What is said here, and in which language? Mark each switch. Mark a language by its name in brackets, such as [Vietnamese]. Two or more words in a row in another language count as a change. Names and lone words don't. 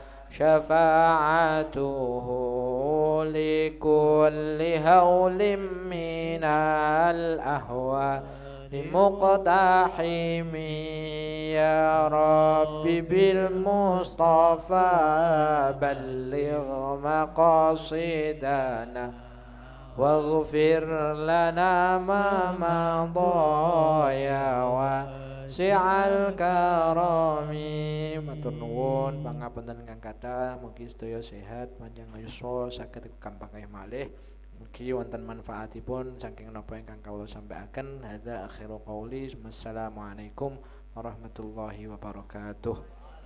[Arabic] شفاعته لكل هول من الأهوال مقتحم يا رب بالمصطفى بلغ مقاصدنا واغفر لنا ما مضى يا واسع الكرم. [Javanese] Matur nuwun pangapunten ingkang kathah, mugi sedaya sehat panjang yuswa saged gampang malih. Mugi wonten manfaatipun saking napa ingkang kawula sampaiken. [Arabic] هذا آخر قولي. والسلام عليكم ورحمة الله وبركاته.